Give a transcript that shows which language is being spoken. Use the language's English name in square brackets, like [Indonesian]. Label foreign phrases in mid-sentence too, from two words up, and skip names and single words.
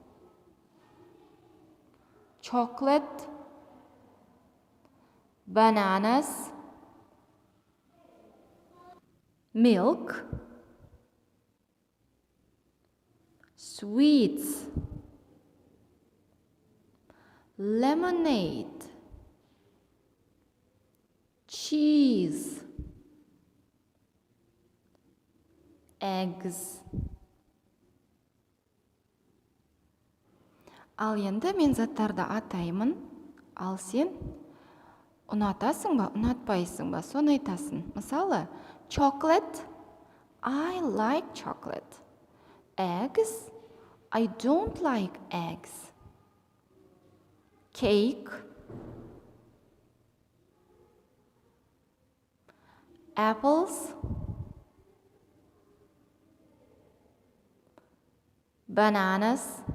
[English] chocolate, bananas, milk, sweets, lemonade, cheese, eggs. [Kazakh] Ал енді мен заттарды атаймын, ал сен ұнатасың ба, ұнатпайсың ба, соны айтасың. Мысалы, [English] chocolate, I like chocolate. Eggs, I don't like eggs. Cake, apples, bananas,